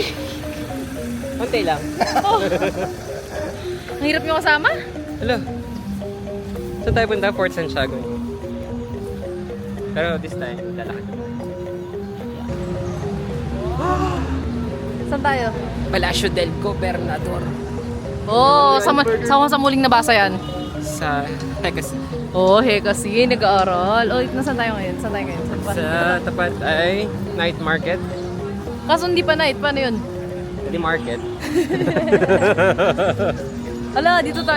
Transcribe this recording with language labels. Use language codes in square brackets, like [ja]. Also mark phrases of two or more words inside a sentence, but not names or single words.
[tl] Konti lang. Oh! Ang hirap yung kasama? Hello. Saan tayo punta? Fort Santiago. Pero [en] this time, [tl] lalakad. Saan tayo? Palacio del Gobernador. Oh, sa muling nabasa yan. Sa Hecas. Oh, kasi nag-aaral. Oh, nasaan tayo ngayon? Saan tayo ngayon? Saan pa? Sa tapat ay [en] night market. [tl] Kaso hindi pa night. Paano yun? Hindi market. Ala, dito tayo.